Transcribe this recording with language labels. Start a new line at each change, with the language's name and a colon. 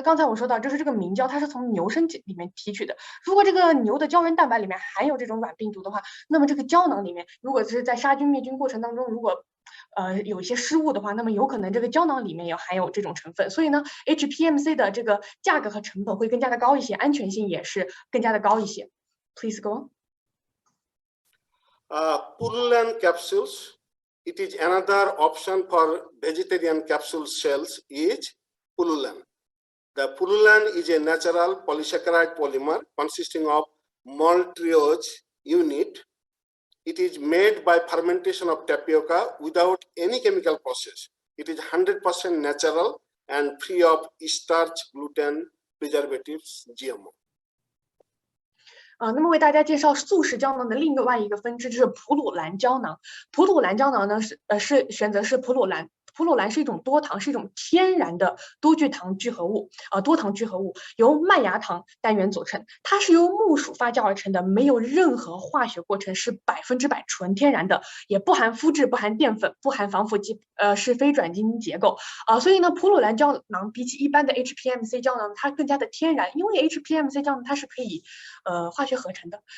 Chinese: 那刚才我说到，就是这个明胶它是从牛身体里面提取的，如果这个牛的胶原蛋白里面含有这种软病毒的话，那么这个胶囊里面如果是在杀菌灭菌过程当中，如果有一些失误的话，那么有可能这个胶囊里面也含有这种成分，所以呢 HPMC 的这个价格和成本会更加的高一些，安全性也是更加的高一些。
English: Please go on. Pullulan capsules, it is another option for vegetarian capsule cells is pullulan. The pullulan is a natural polysaccharide polymer consisting of maltose unit. It is made by fermentation of tapioca without any chemical process. It is 100% natural and free of starch, gluten, preservatives, GMO.
Chinese: 那么为大家介绍速食胶囊的另外一个分支，就是普鲁兰胶囊。普鲁兰胶囊呢选择是普鲁兰。普鲁兰是一种多糖，是一种天然的多糖聚合物，由麦芽糖单元组成。它是由木薯发酵而成的，没有任何化学过程，是100%纯天然的，也不含麸质，不含淀粉，不含防腐剂，是非转基因结构所以呢，普鲁兰胶囊比起一般的 HPMC 胶囊，它更加的天然，因为 HPMC 胶囊它是可以化学合成的。